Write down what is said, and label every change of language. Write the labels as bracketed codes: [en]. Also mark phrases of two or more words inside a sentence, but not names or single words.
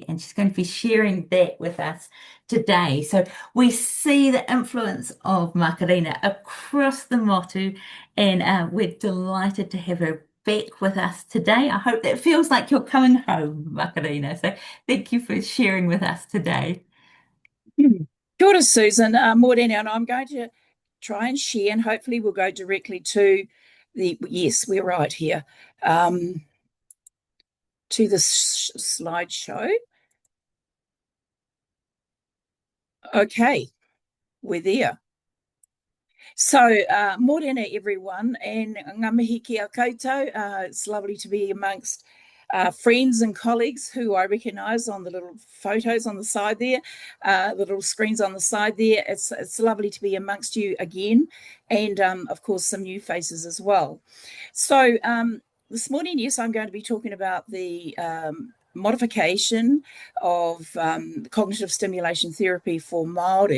[en] And she's going to be sharing that with us today. So we see the influence of Makarena across the motu, and we're delighted to have her back with us today. I hope that feels like you're coming home, Makarena. So thank you for sharing with us today. [mi] Kia ora, Susan. Morena, [en] and I'm going to try and share, and hopefully we'll go directly to yes, we're right here, to the slideshow. Okay, we're there. So, morena everyone, and [mi] ngā mihi kia koutou. [en] It's lovely to be amongst friends and colleagues who I recognise on the little photos on the side there, the little screens on the side there. It's lovely to be amongst you again, and of course some new faces as well. So this morning, yes, I'm going to be talking about the modification of cognitive stimulation therapy for Māori.